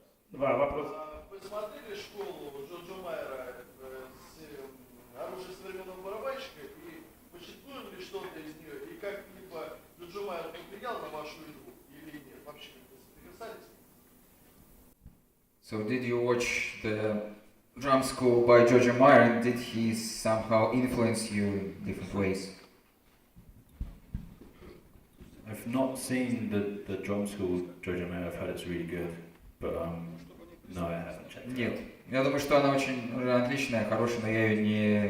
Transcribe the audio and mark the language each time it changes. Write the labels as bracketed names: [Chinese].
[Russian] Два вопроса. Вы смотрели школу Джорджа Майера с оружием современного барабанщика и почитывали ли что-то из нее? И как-либо Джорджа Майер повлиял на вашу игру или нет? Вообще как-то соприкасались? [English] So did you watch the drum school by George Meyer and did he somehow influence you in different ways? I've not seen the drum school Georgia Mayer. I've heard it's really good, but no, I haven't checked it [Russian] Нет. [English] out. [Russian] Я думаю, что она очень отличная, хорошая, но я ее не